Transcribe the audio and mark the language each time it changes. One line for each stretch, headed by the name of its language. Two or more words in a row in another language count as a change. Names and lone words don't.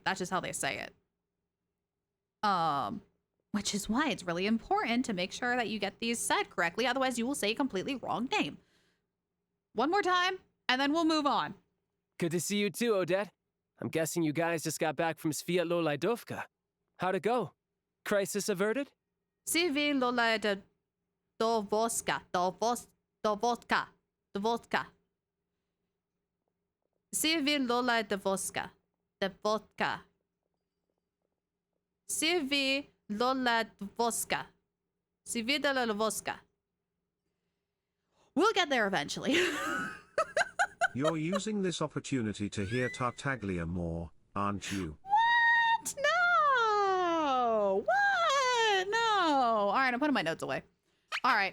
English: That's just how they say it. Which is why it's really important to make sure that you get these said correctly. Otherwise, you will say a completely wrong name. One more time, and then we'll move on. Good to see you too, Odette. I'm guessing you guys just got back from Sviatlo-Laidovka. How'd it go? Crisis averted? Sivi Lola Dovoska. Sivi Lola Devoska. Sivi Lola Dvoska. Sivi Lola Dvoska. We'll get there eventually. You're using this opportunity to hear Tartaglia more, aren't you? What? No! What? No! All right, I'm putting my notes away. All right.